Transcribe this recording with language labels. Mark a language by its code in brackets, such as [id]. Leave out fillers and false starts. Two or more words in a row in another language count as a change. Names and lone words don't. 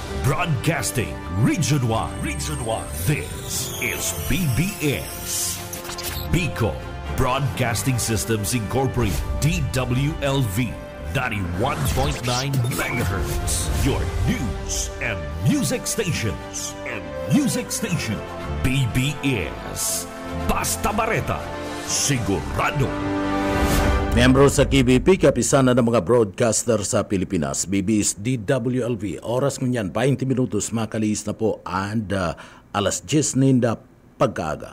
[en] Broadcasting Region 1. Region 1. This is BBS. Bicol Broadcasting Systems Incorporated. DWLV 91.9 MHz. Your news and music stations. [bik] BBS. Basta Bareta. Sigurado. Membro sa KBP, kapisana ng mga broadcaster sa Pilipinas, BBS DWLV. Oras ngunyan, 20 minutos, makalis na po, and alas 10 ninda pagkaaga.